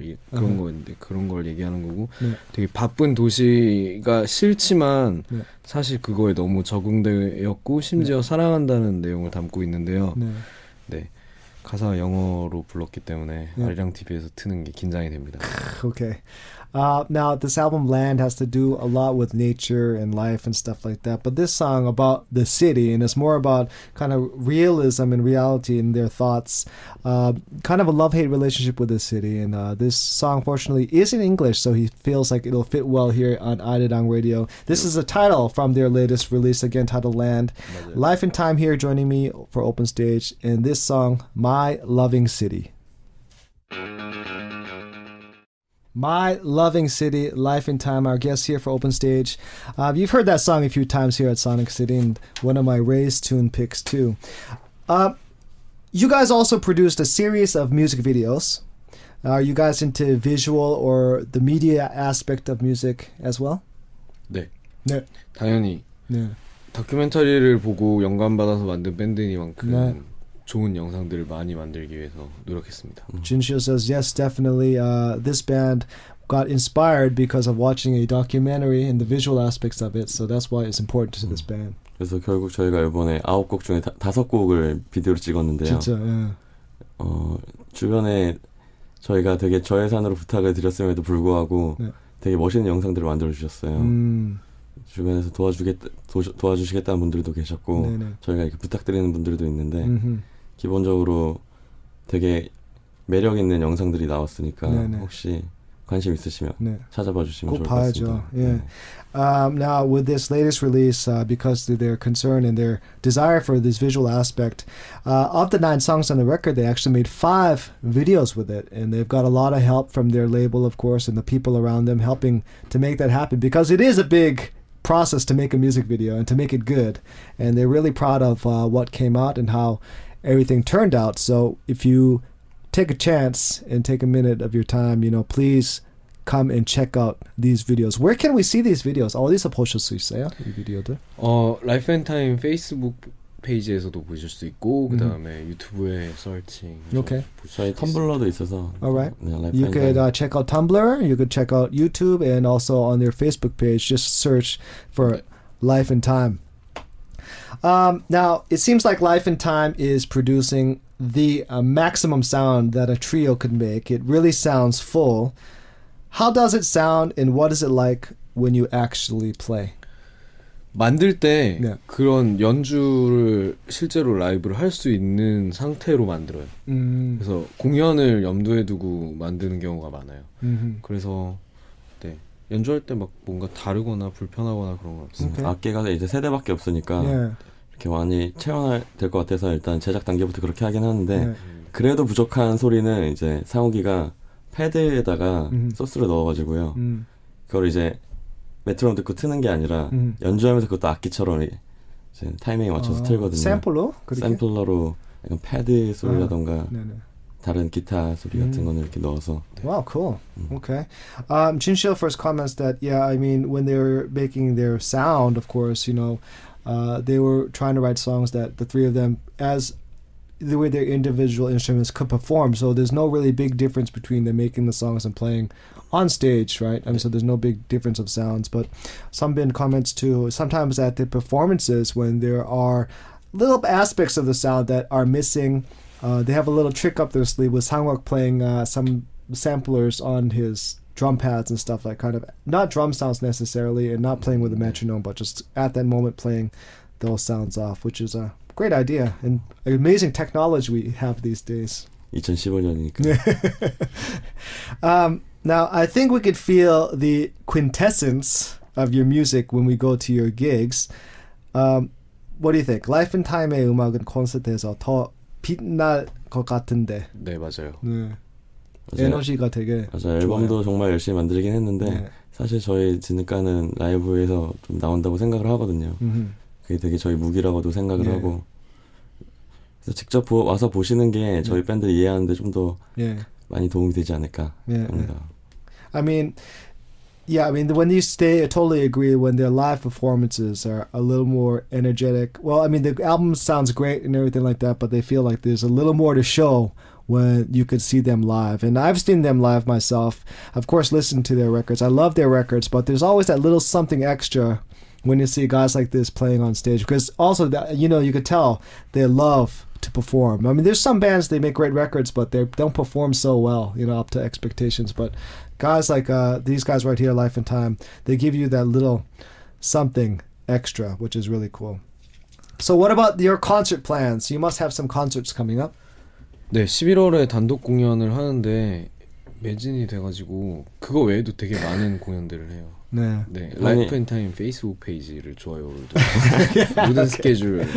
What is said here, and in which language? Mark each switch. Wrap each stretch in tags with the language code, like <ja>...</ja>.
<ko>그런 거인데 그런 걸 얘기하는 거고 되게 바쁜 도시가 싫지만 사실 그거에 너무 적응되었고 심지어 사랑한다는 내용을 담고 있는데요. 네. 가사가 영어로 불렀기 때문에 아리랑 TV에서 트는 게 긴장이 됩니다.</ko> <en>Okay. Now, this album Land has to do a lot with nature and life and stuff like that. But this song about the city, and it's more about kind of realism and reality in their thoughts. Kind of a love-hate relationship with the city. And this song, fortunately, is in English, so he feels like it'll fit well here on Arirang Radio. This is a title from their latest release, again, titled Land. Life and Time here joining me for Open Stage. And this song, My Loving City. My Loving City, Life and Time, our guest here for Open Stage. You've heard that song a few times here at Sonic City, and one of my Ray's tune picks too. You guys also produced a series of music videos. Are you guys into visual or the media aspect of music as well?</en> <ko>네. 당연히. 다큐멘터리를 보고 영감받아서 만든 밴드니만큼 좋은 영상들을 많이 만들기 위해서 노력했습니다. Jinshil says, yes, definitely. This band got inspired because of watching a documentary and the visual aspects of it, so that's why it's important to this band. 그래서 결국 저희가 이번에 9곡 중에 5곡을 비디오로 찍었는데요. 진짜, 주변에 저희가 되게 저예산으로 부탁을 드렸음에도 불구하고 되게 멋있는 영상들을 만들어주셨어요. 주변에서 도와주시겠다는 분들도 계셨고 저희가 이렇게 부탁드리는 분들도 있는데 기본적으로 되게 매력 있는 영상들이 나왔으니까 혹시 관심 있으시면 네. 찾아봐 주시면 꼭 좋을 봐야죠. 것 같습니다.</ko> <en>Yeah. Now, with this latest release, because of their concern and their desire for this visual aspect, of the 9 songs on the record, they actually made 5 videos with it. And they've got a lot of help from their label, of course, and the people around them helping to make that happen. Because it is a big process to make a music video and to make it good. And they're really proud of what came out and how everything turned out. So if you take a chance and take a minute of your time, please come and check out these videos. Where can we see these videos?</en> <ko>어디서 보실 수 있어요? 이 비디오들? 라이프 앤 타임 페이스북 페이지에서도 보실 수 있고 그다음에 유튜브에 서칭.</ko> <en>Okay.</en> <ko>저희 텀블러도 있어서.</ko> <en>Alright. You could check out Tumblr, you could check out YouTube, and also on their Facebook page, just search for Life and Time. Now, it seems like Life and Time is producing the maximum sound that a trio could make. It really sounds full. How does it sound, and what is it like when you actually play?</en> <ko>만들 때 그런 연주를 실제로 라이브를 할 수 있는 상태로 만들어요. 그래서 공연을 염두에 두고 만드는 경우가 많아요. 그래서 연주할 때 막 뭔가 다르거나 불편하거나 그런 건 없어요. 악기가 이제 세 대밖에 없으니까 이렇게 많이 체험할 될 것 같아서 일단 제작 단계부터 그렇게 하긴 하는데 그래도 부족한 소리는 이제 상욱이가 패드에다가 소스를 넣어가지고요. 그걸 이제 메트로놈 듣고 트는 게 아니라 연주하면서 그것도 악기처럼 이제 타이밍에 맞춰서 틀거든요. 샘플로? 샘플러로 약간 패드 소리라던가 다른 기타 소리 같은 거는 이렇게 넣어서.</ko> <en>Wow, cool. Okay. Jinshil first comments that, I mean, when they were making their sound, of course, they were trying to write songs that the three of them, as the way their individual instruments could perform. So there's no really big difference between them making the songs and playing on stage, right? I mean, so there's no big difference of sounds. But Sunbin comments too, sometimes at the performances when there are little aspects of the sound that are missing, they have a little trick up their sleeve with Sangwok playing some samplers on his drum pads and stuff, like kind of not drum sounds necessarily and not playing with a metronome, but just at that moment playing those sounds off, which is a great idea and amazing technology we have these days.</en> <ko>2015년이니까.</ko> <en>Now, I think we could feel the quintessence of your music when we go to your gigs. What do you think?</en> <ko>Life and Time의 음악은 콘서트에서 더 빛날 것 같은데. 네, 맞아요. 에너지가 되게 맞아요. 앨범도 정말 열심히 만들긴 했는데 사실 저희 진흙가는 라이브에서 좀 나온다고 생각을 하거든요. 그게 되게 저희 무기라고도 생각을 하고 그래서 직접 와서 보시는 게 저희 밴드를 이해하는데 좀 더 많이 도움이 되지 않을까 합니다.</ko> <en>I mean, when you stay, I totally agree. When their live performances are a little more energetic. Well, I mean, the album sounds great and everything like that, but they feel like there's a little more to show when you could see them live. And I've seen them live myself. Of course, listen to their records. I love their records, but there's always that little something extra when you see guys like this playing on stage. Because also, you could tell they love to perform. I mean, there's some bands, they make great records, but they don't perform so well, up to expectations. But guys like these guys right here, Life and Time, they give you that little something extra, which is really cool. So what about your concert plans? You must have some concerts coming up.</en> <ko>네, 11월에 단독 공연을 하는데 매진이 돼가지고 그거 외에도 되게 많은 공연들을 해요. 네, 라이프 앤 타임 페이스북 페이지를 좋아요를 모든 스케줄</ko>